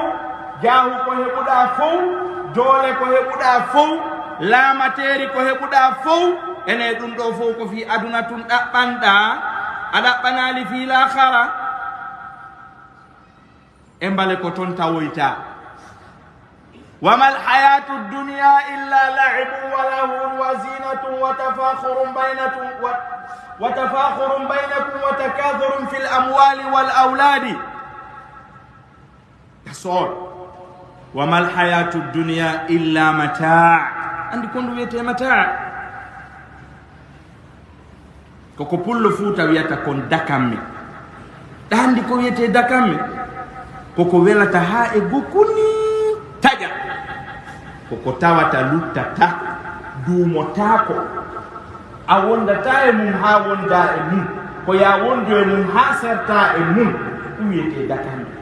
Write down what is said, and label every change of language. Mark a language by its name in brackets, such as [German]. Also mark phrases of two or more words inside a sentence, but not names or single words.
[Fula] Jaahu ko heɓuɗa fou. Doole ko heɓuɗa fof, laamateri ko heɓuɗa fof, ene ɗum ɗo fof ko fi aduna tun ɗaɓɓanɗa a ɗaɓɓanali fi lahara e mbale ko toon tawoyta [Arabic] وما الحياة الدنيا إلا لعب ولهو وزينة وتفاخر بينكم وتكاثر في الأموال والأولاد. [English] That's all. [Arabic] وما الحياة الدنيا إلا متاع'. [Fula] andi kondu wiyete mata' koko pullo fuuta wiyata kon dakamme ɗandi ko wiyete dakamme koko welata ha e gokuni taƴa koko tawata luttata duumotako a wondata e mum ha wonda e mum ko ya wondo e mum ha serta e mum ɗum wiyete dakamme.